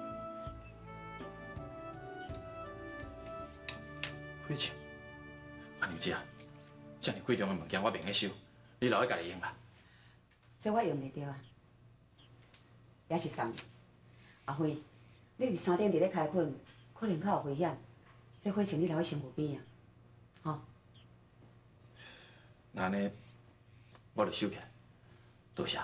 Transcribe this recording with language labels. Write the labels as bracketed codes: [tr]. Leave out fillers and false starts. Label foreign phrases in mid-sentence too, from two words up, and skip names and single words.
[nan] 亏钱。范女姐啊，遮尔贵重的物件我免去收，你留喺家己用啦。这我用袂着啊，也是送你。阿辉，你伫山顶伫咧开垦，可能较有危险，这火请你留喺身躯边啊，吼。那安尼，我就收起来，多谢。